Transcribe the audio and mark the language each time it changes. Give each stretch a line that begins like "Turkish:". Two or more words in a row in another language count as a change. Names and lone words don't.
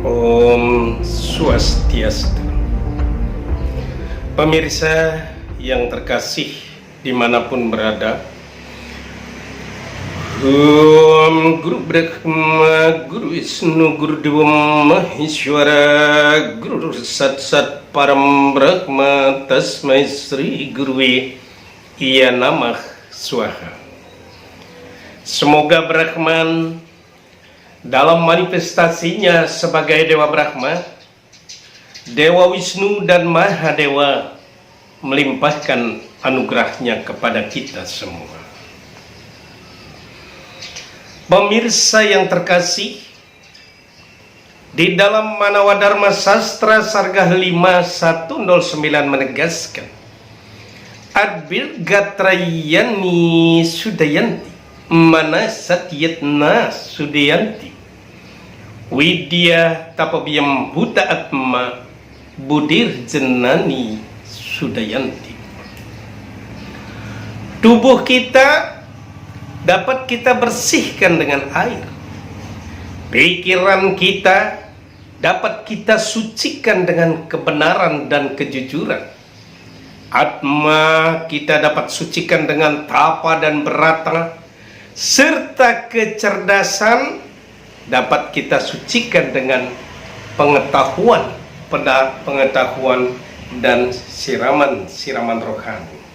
Sanskrit: Om Swastiastu.
Indonesian: Pemirsa yang terkasih dimanapun berada,
Sanskrit: Om Guru Brahma, Guru Wisnu, Guru Dewa Maheshwara, Guru Sat Sat Param Brahma, Tasmai Sri Guruwe Iya Namah Swaha.
Indonesian: Semoga Brahman dalam manifestasinya sebagai Dewa Brahma, Dewa Wisnu dan Mahadewa melimpahkan anugerahnya kepada kita semua. Pemirsa yang terkasih, di dalam Manawadharma Sastra Sarga 5109 menegaskan,
Sanskrit: Adbirgatrayani Sudayanti Mana Satyatna Sudayanti Widya Tapabiyam Buta Atma Budir Jenani Sudayanti.
Indonesian: Tubuh kita dapat kita bersihkan dengan air. Pikiran kita dapat kita sucikan dengan kebenaran dan kejujuran. Atma kita dapat sucikan dengan tapa dan berata, serta kecerdasan dapat kita sucikan dengan pengetahuan dan siraman rohani.